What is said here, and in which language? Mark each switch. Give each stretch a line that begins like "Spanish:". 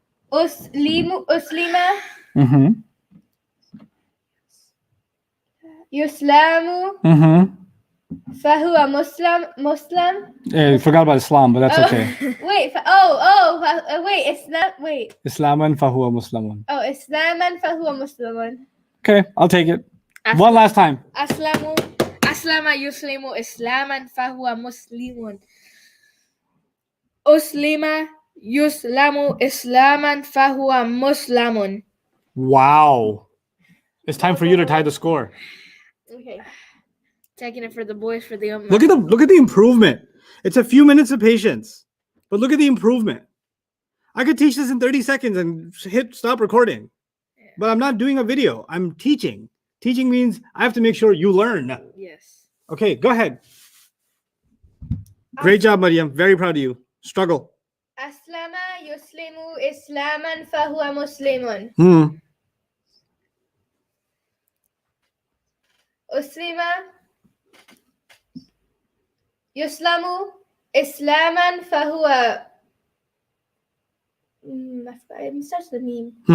Arabic: Uslima. Mm-hmm. يسلم فهو مسلم.
English: Yeah, you forgot about Islam, but that's okay. Wait, wait, Islam. Wait.
Arabic: Islaman fahuwa Muslimun. Oh, إسلاما فهو مسلم.
English: Okay, I'll take it. One last time.
Arabic: أسلم يسلم إسلاما فهو مسلم. أسلم يسلم إسلاما فهو مسلم.
English: Wow. It's time for you to tie the score. Okay. Taking it for the boys for the Look at the improvement. It's a few minutes of patience, but look at the improvement. I could teach this in 30 seconds and hit stop recording, but I'm not doing a video. I'm teaching. Teaching means I have to make sure you learn. Yes. Okay, go ahead. Great job, Mariam. Very proud of you. Struggle.
Arabic: أسلم يسلم إسلاما فهو مسلم. أسلم يسلم إسلاما فهو
English: it starts with meme.